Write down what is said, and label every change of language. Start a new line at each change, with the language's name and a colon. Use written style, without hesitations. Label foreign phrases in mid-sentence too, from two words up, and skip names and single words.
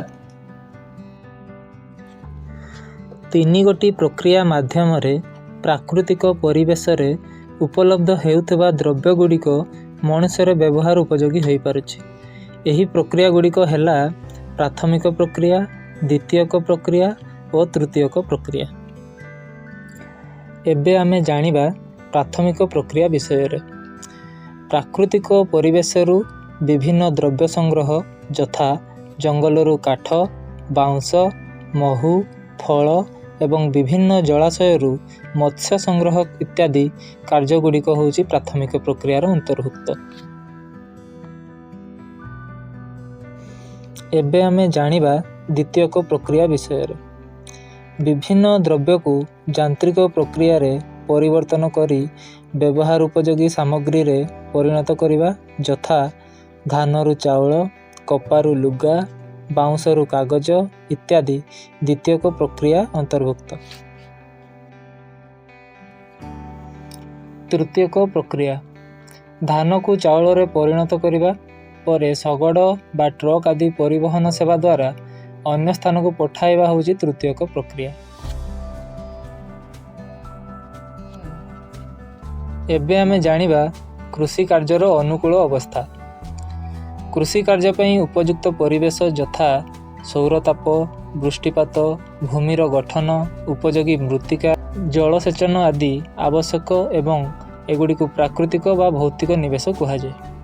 Odia: ତିନି ଗୋଟି ପ୍ରକ୍ରିୟା ମାଧ୍ୟମ ରେ ପ୍ରାକୃତିକ ପରିବେଶ ରେ ଉପଲବ୍ଧ ହେଉଥିବା ଦ୍ରବ୍ୟ ଗୁଡ଼ିକ ମନୁଷ୍ୟର ବ୍ୟବହାର ଉପଯୋଗୀ ହୋ ପାରୁଛି। ଏହି ପ୍ରକ୍ରିୟା ଗୁଡ଼ିକ ହେଲା ପ୍ରାଥମିକ ପ୍ରକ୍ରିୟା, ଦ୍ୱିତୀୟକ ପ୍ରକ୍ରିୟା ଓ ତୃତୀୟକ ପ୍ରକ୍ରିୟା। ଏବେ ଆମେ ଜାଣିବା ପ୍ରାଥମିକ ପ୍ରକ୍ରିୟା ବିଷୟ ରେ। ପ୍ରାକୃତିକ ପରିବେଶରୁ ବିଭିନ୍ନ ଦ୍ରବ୍ୟ ସଂଗ୍ରହ ଯଥା ଜଙ୍ଗଲରୁ କାଠ, ବାଉଁଶ, ମହୁ, ଫଳ ଏବଂ ବିଭିନ୍ନ ଜଳାଶୟରୁ ମତ୍ସ୍ୟ ସଂଗ୍ରହ ଇତ୍ୟାଦି କାର୍ଯ୍ୟଗୁଡ଼ିକ ହେଉଛି ପ୍ରାଥମିକ ପ୍ରକ୍ରିୟାର ଅନ୍ତର୍ଭୁକ୍ତ। ଏବେ ଆମେ ଜାଣିବା ଦ୍ୱିତୀୟକ ପ୍ରକ୍ରିୟା ବିଷୟ ରେ। ବିଭିନ୍ନ ଦ୍ରବ୍ୟ କୁ ଯାନ୍ତ୍ରିକ ପ୍ରକ୍ରିୟା ରେ ପରିବର୍ତ୍ତନ କରି ବ୍ୟବହାର ଉପଯୋଗୀ ସାମଗ୍ରୀ ରେ ପରିଣତ କରିବା ଯଥା ଧାନରୁ ଚାଉଳ, କପାରୁ ଲୁଗା, ବାଉଁଶରୁ କାଗଜ ଇତ୍ୟାଦି ଦ୍ୱିତୀୟକ ପ୍ରକ୍ରିୟା ଅନ୍ତର୍ଭୁକ୍ତ। ତୃତୀୟକ ପ୍ରକ୍ରିୟା ଧାନ କୁ ଚାଉଳ ରେ ପରିଣତ କରିବା ପରେ ଶଗଡ଼ ବା ଟ୍ରକ ଆଦି ପରିବହନ ସେବା ଦ୍ୱାରା ଅନ୍ୟ ସ୍ଥାନ କୁ ପଠାଇବା ହେଉଛି ତୃତୀୟକ ପ୍ରକ୍ରିୟା। ଏବେ ଆମେ ଜାଣିବା କୃଷି କାର୍ଯ୍ୟର ଅନୁକୂଳ ଅବସ୍ଥା। କୃଷି କାର୍ଯ୍ୟ ପାଇଁ ଉପଯୁକ୍ତ ପରିବେଶ ଯଥା ସୌରତାପ, ବୃଷ୍ଟିପାତ, ଭୂମିର ଗଠନ, ଉପଯୋଗୀ ମୃତ୍ତିକା, ଜଳସେଚନ ଆଦି ଆବଶ୍ୟକ ଏବଂ ଏଗୁଡ଼ିକୁ ପ୍ରାକୃତିକ ବା ଭୌତିକ ନିବେଶ କୁହାଯାଏ।